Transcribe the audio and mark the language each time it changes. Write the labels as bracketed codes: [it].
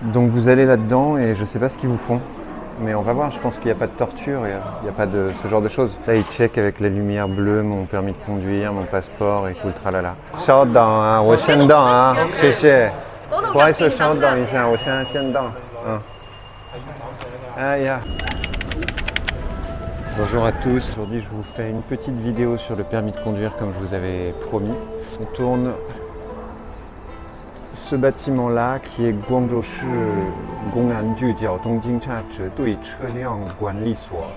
[fr] Donc vous allez là-dedans et je sais pas ce qu'ils vous font. Mais on va voir, je pense qu'il n'y a pas de torture, il n'y a pas de ce genre de choses. Là, ils checkent avec la lumière bleue mon permis de conduire, mon passeport et tout le tralala. [zh] 稍等啊，我先到啊，谢谢。不好意思，稍等一下，我现在先到。哎呀。 [fr] Bonjour à tous, aujourd'hui je vous fais une petite vidéo sur le permis de conduire comme je vous avais promis. On tourne ce bâtiment-là qui est Guangzhou-shi Gong'anju Jiaotong Jingcha Zhedui Cheliang Guanli Suo.